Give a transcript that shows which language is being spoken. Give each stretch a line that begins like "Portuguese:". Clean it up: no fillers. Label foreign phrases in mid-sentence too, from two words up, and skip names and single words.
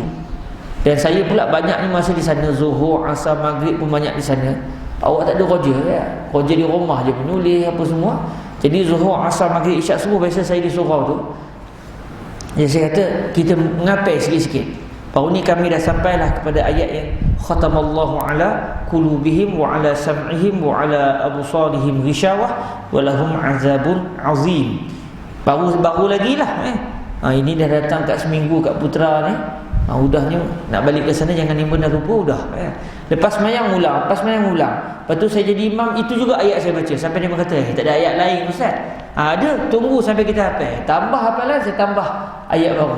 Malay: Dan saya pula banyak ni masa di sana, Zuhur, Asar, Maghrib pun banyak di sana. Awak tak ada roja ya? Roja di rumah je, menulis apa semua. Jadi Zuhur, Asar, Maghrib, Isyak semua biasa saya di surau tu. Jadi saya kata, kita mengapai sikit-sikit. Baru ni kami dah sampailah kepada ayat yang
Arabic: ختم الله على قلوبهم وعلى سمعهم وعلى أبصارهم غشاوة ولهم عذاب عظيم.
Malay: Baru lagi lah ini dah datang kat seminggu kat Putra ni. Udahnya nak balik ke sana, jangan nimba dah lupa dah. Lepas semayang ulang, lepas tu saya jadi imam, itu juga ayat saya baca sampai dia berkata, tak ada ayat lain ustaz. Ada, tunggu sampai kita hafal. Tambah hafalan, saya tambah ayat baru.